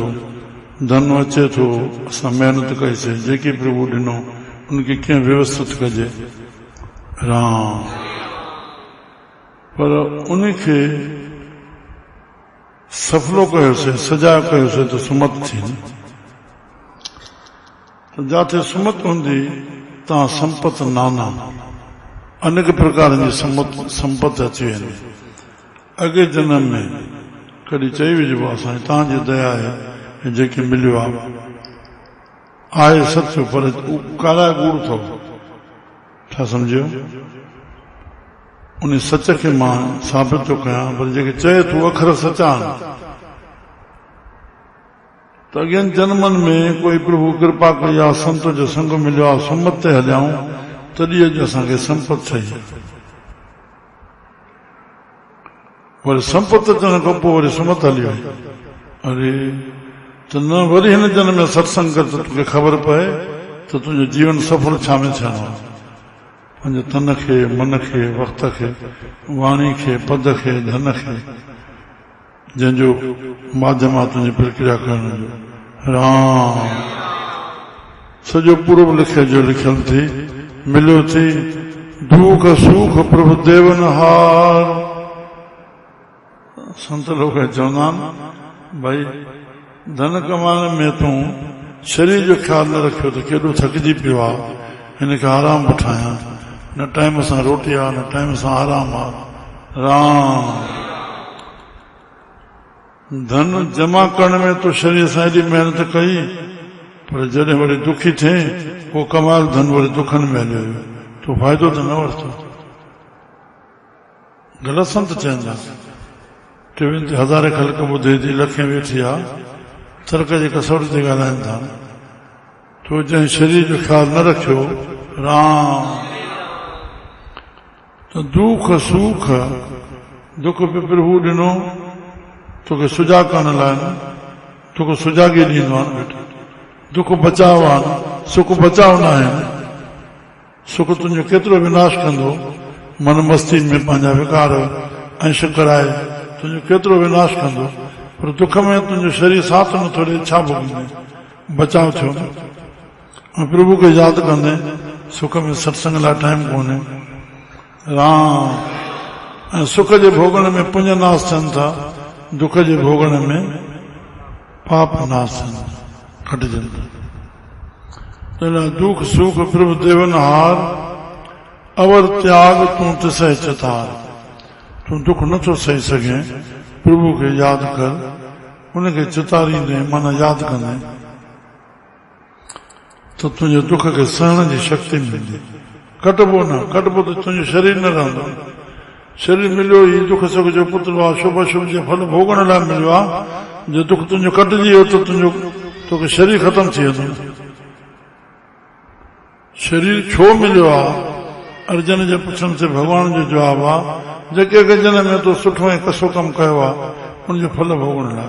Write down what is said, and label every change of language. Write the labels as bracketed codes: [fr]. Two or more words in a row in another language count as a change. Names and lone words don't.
[sd] धन अचे थो, असां महिनत कईसीं, जेकी प्रभु ॾिनो उनखे कीअं व्यवस्थित कजे। राम पर उनखे सफलो कयोसीं, सजायो कयोसीं त सुमत थी। जाते सुमत हूंदी तव्हां संपत नाना अनेक प्रकार जी संपत अची वेंदी। अॻे जन्म में कॾहिं चई विझबो असांजी तव्हांजी दया आहे जेके मिलियो आहे सच, पर कारा कूड़ अथव। छा सम्झो? उन सच खे मां साबित थो कयां, पर जेके चए थो अखर सचा आहिनि। त अॻियनि जन्मनि में कोई प्रभु कृपा कई आहे, संत जो संग मिलियो आहे, सुमत ते हलियाऊं, तॾहिं अॼु असांखे संपत ठही। वरी संपत अचण खां पोइ वरी सुमत हली वई। अरे त न वरी हिन जन्म में सत्संग कर त तोखे ख़बर पए त तुंहिंजो जीवन सफल छा में थियणो आहे। पंहिंजे तन खे, मन खे, वक़्त खे, वाणी खे, पद खे, धन खे, जंहिंजो माध्यम आहे तुंहिंजी प्रक्रिया करण जो। राम सॼो पूर्व लिखे जो लिखियल थी मिलियो थी। दुख सुख प्रभु देवन हार। संत लोग चवंदा आहिनि भाई धन कमाइण में तूं शरीर जो ख्याल न रखियो त केॾो थकिजी पियो आहे, हिनखे आराम वठायां। न टाइम सां रोटी आहे, न टाइम सां आराम आहे। राम धन जमा करण में तो शरीर सां एॾी महिनत कई, पर जॾहिं वरी दुखी थिए पोइ कमायल धन वरी दुखनि में हलियो, तो फ़ाइदो त न वरितो। ग़लति संत चवंदा टिविनि ते हज़ारे ख़ल्क ॿुधे थी, लखे वेठी आहे, तर्क जी कसौटी ते ॻाल्हाइनि था। तो जंहिं शरीर जो ख़्याल न रखियो। राम त दुख सुख दुख बि प्रभु ॾिनो तोखे सुजाग करण लाइ, तोखे सुजागी ॾींदो आहे। बेटा दुख बचाव आहे, सुख बचाव न आहे। सुख तुंहिंजो केतिरो विनाश कंदो, मन मस्ती में पंहिंजा विकार अंश कराए तुंहिंजो केतिरो विनाश कंदो, पर दुख में तुंहिंजो शरीर साथ नथो ॾे, छा भोॻींदे? बचाव थियो न। ऐं प्रभु खे यादि कंदे सुख में सत्संग लाइ टाइम कोन्हे। राम ऐं सुख जे भोगण में पुण्य नाश थियनि था, दुख जे भोगण में पाप नाश थियनि घटिजनि था। दुख सुख प्रभु देवन हार, अवर त्याग तूं तिसह चितार। तूं दुख नथो सही सघे, प्रभु खे यादि कर, उनखे चितारींदे माना यादि कंदे त तुंहिंजे दुख खे सहण जी शक्ति मिलंदी। कटबो न, कटबो त तुंहिंजो शरीर न रहंदो। शरीर मिलियो ई दुख सुख जो पुत्र आहे, शुभ अशुभ जे फल भोगण लाइ मिलियो आहे। जो दुख तुंहिंजो कटिजी वियो त तुंहिंजो तोखे शरीर ख़तम थी वेंदो। शरीर छो मिलियो आहे? अर्जन जे पुछण ते भॻवान जो जवाबु आहे, जेके जनम में तो सुठो ऐं कसो कमु कयो आहे उनजो फल भोगण लाइ।